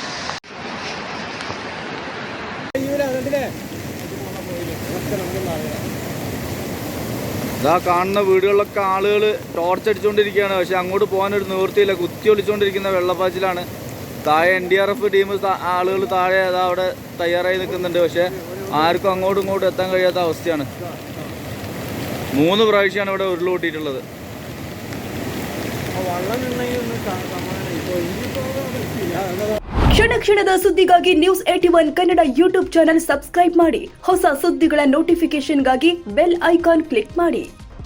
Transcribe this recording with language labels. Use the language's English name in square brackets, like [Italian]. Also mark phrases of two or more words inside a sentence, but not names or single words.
[Malayalam] കാണുന്ന വീടുകളിലൊക്കെ ആളുകൾ ടോർച്ച് അടിച്ചുകൊണ്ടിരിക്കുകയാണ്. പക്ഷെ അങ്ങോട്ട് പോകാനൊരു നിവൃത്തിയില്ല. കുത്തി ഒളിച്ചുകൊണ്ടിരിക്കുന്ന വെള്ളപ്പാച്ചിലാണ്. താഴെ NDRF ടീം ആളുകൾ താഴെ അവിടെ തയ്യാറായി നിൽക്കുന്നുണ്ട്. പക്ഷെ ആർക്കും അങ്ങോട്ടും ഇങ്ങോട്ടും എത്താൻ കഴിയാത്ത അവസ്ഥയാണ്. 3 പ്രാവശ്യമാണ് ഇവിടെ ഉരുളുകൂട്ടിയിട്ടുള്ളത്. [Kannada] ಕ್ಷಣ ಕ್ಷಣದ ಸುದ್ದಿಗಾಗಿ News81 ಕನ್ನಡ [English] YouTube channel subscribe [Kannada] ಮಾಡಿ. ಹೊಸ ಸುದ್ದಿಗಳ ನೋಟಿಫಿಕೇಶನ್ಗಾಗಿ [English] bell icon click [Kannada] ಮಾಡಿ.